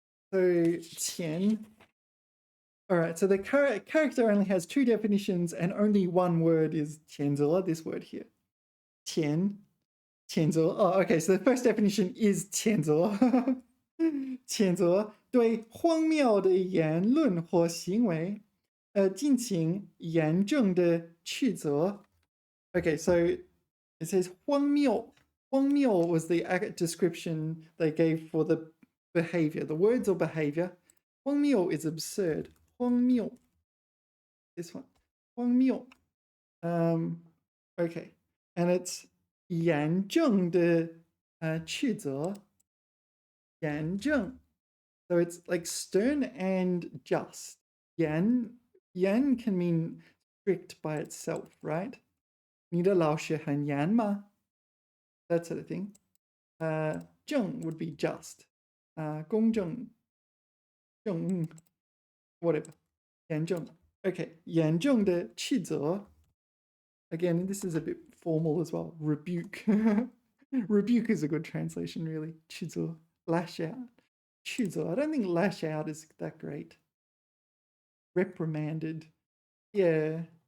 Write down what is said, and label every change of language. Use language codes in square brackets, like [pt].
[en] So 钱.All right. So the character only has two definitions, and only one word is 谴责. This word here. 钱.谴责.Oh, okay. So the first definition is 谴责. [zh] 谴责对荒谬的言论或行为，进行严正的斥责。 [en] Okay, so it says 荒谬. 荒谬 was the description they gave for the behavior, the words or behavior. 荒谬 is absurd. [zh] 荒谬.This one. 荒谬. [en] Okay, and it's [zh] 严正的斥责。严正. [en] So it's like stern and just. 严 can mean strict by itself, right? [zh] 你的老师很严吗? [en] That sort of thing. 正 would be just. [zh] 公正, 正, whatever. 严正.Okay, 严正的斥责. [en] Again, this is a bit formal as well. Rebuke. Rebuke is a good translation, really. [zh] 斥责, lash out. 斥责. [en] I don't think lash out is that great. Reprimanded. Yeah.